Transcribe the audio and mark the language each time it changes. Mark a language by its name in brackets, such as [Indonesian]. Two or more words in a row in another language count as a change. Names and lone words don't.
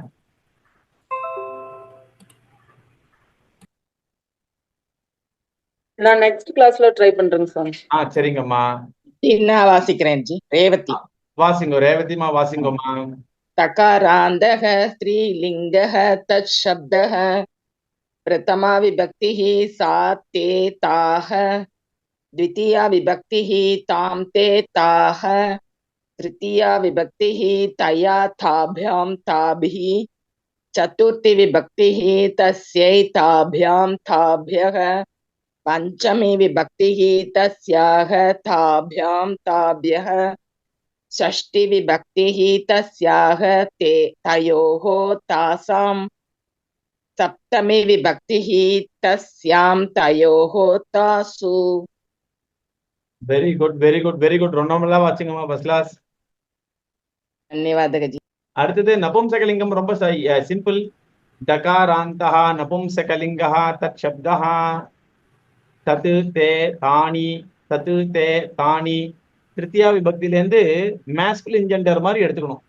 [Tamil] நான் நெக்ஸ்ட் கிளாஸ்ல ட்ரை பண்றேங்க சாமி. சரிங்கம்மா. நான் வாசிக்கிறேன் ஜி. ரேவதி வாசிங்கோ. ரேவதிமா வாசிங்கோம்மா. [Sanskrit] तकारान्तक स्त्रीलिङ्गः तत् शब्दः प्रथमा विभक्तिः सा ते ताः द्वितीया विभक्तिः तां ते ताः तृतीया विभक्तिः तया ताभ्यां ताभिः चतुर्थी विभक्तिः तस्यै ताभ्यां ताभ्यः पंचमी विभक्तिः तस्याः ताभ्यां ताभ्यः षष्ठी विभक्तिः तस्याः ते तयोः तासां सप्तमी विभक्तिः तस्यां तयोः तासु. [English] very good very good very good. [Tamil] ரொம்ப நல்லா வாசிங்கம்மா. [English] first class. [Hindi] धन्यवाद जी. [Tamil] அடுத்தது நபும்சகலிங்கம். ரொம்ப சிம்பிள். [Sanskrit] तकारान्तः नपुंसकलिङ्गः तत् शब्दः तत् ते तानि तत् ते तानि. [Tamil] திருத்தியா விபக்தியில இருந்து [English] masculine gender [Tamil] மாதிரி எடுத்துக்கணும்.